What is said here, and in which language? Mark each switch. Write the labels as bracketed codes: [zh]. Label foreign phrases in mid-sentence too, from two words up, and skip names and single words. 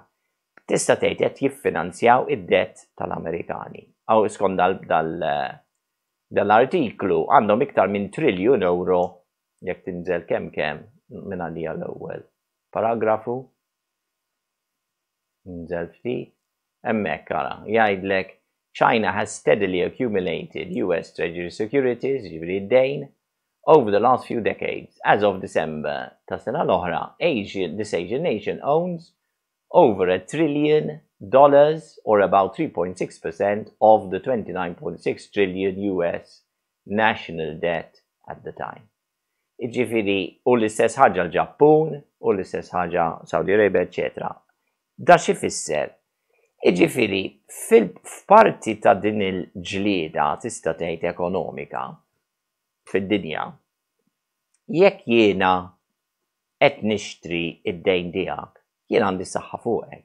[mt] Tista' tgħid qed jiffinanzjaw id-debt tal-Amerikani. Aw skont dal-artiklu għandhom iktar minn €1 triljon jekk tinżel kemm minn għalija l-ewwel paragrafu. Nżel ftit, hemmhekk ara, jgħidlek [en] China has steadily accumulated US Treasury securities, [mt] ġifieri d-dejn, [en] over the last few decades. As of December [mt] ta' sena l-oħra, [en] this Asian nation owns over $1 trillion or about 3.6% of the 29.6 trillion US national debt at the time. [mt] Iġifiri, u l-istess ħaġa l-Ġappun, u l-istess ħaġa Saudi Arabia, etc. Da xi fisser? Iġifiri, f'parti ta' din il-ġlieda tista' tgħid ekonomika fid-dinja, jekk jiena qed nixtri id-dejn tiegħek, jien għandi saħħa fuqek.